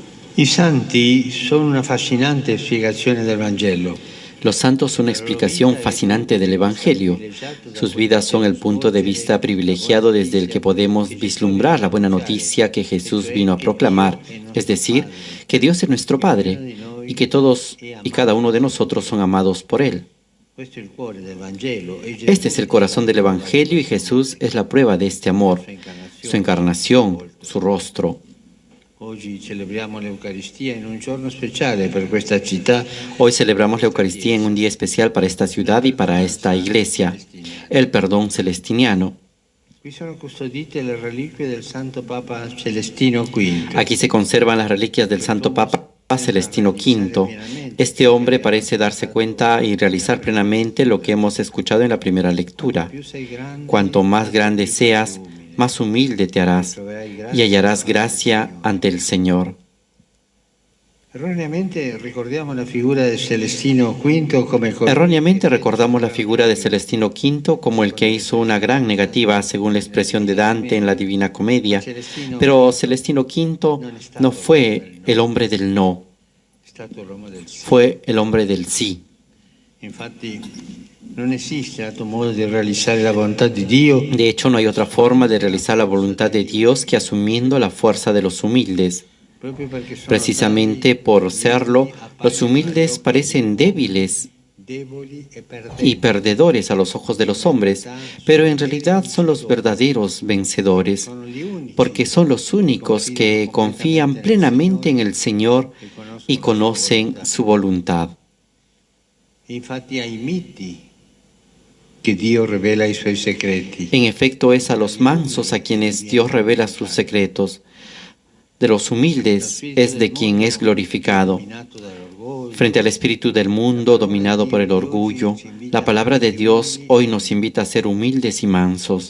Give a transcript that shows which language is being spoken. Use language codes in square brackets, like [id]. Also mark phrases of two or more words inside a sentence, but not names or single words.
[it] I santi sono una fascinante spiegazione del Vangelo. [es] Los santos son una explicación fascinante del Evangelio. Sus vidas son el punto de vista privilegiado desde el que podemos vislumbrar la buena noticia que Jesús vino a proclamar, es decir, que Dios es nuestro Padre y que todos y cada uno de nosotros son amados por Él. Este es el corazón del Evangelio y Jesús es la prueba de este amor, su encarnación, su rostro. [it] Oggi celebriamo l'Eucaristia in un giorno speciale per questa città. [es] Hoy celebramos la Eucaristía en un día especial para esta ciudad y para esta iglesia, el perdón celestiniano. [it] Qui sono custodite le reliquie del Santo Papa Celestino V. [es] Aquí se conservan las reliquias del Santo Papa Celestino V. Este hombre parece darse cuenta y realizar plenamente lo que hemos escuchado en la primera lectura. Cuanto más grande seas, más humilde te harás y hallarás gracia ante el Señor. Erróneamente recordamos la figura de Celestino V Erróneamente recordamos la figura de Celestino V como el que hizo una gran negativa, según la expresión de Dante en la Divina Comedia. Pero Celestino V no fue el hombre del no, fue el hombre del sí. [it] Infatti non esiste altro modo di realizzare la volontà di Dio. [es] De hecho, no hay otra forma de realizar la voluntad de Dios que asumiendo la fuerza de los humildes. Precisamente por serlo, los humildes parecen débiles y perdedores a los ojos de los hombres, pero en realidad son los verdaderos vencedores, porque son los únicos que confían plenamente en el Señor y conocen su voluntad. [it] Infatti ai miti [es] que Dios revela [it] i suoi segreti. [es] En efecto, es a los mansos a quienes Dios revela sus secretos. De los humildes es de quien es glorificado. Frente al espíritu del mundo dominado por el orgullo, la palabra de Dios hoy nos invita a ser humildes y mansos.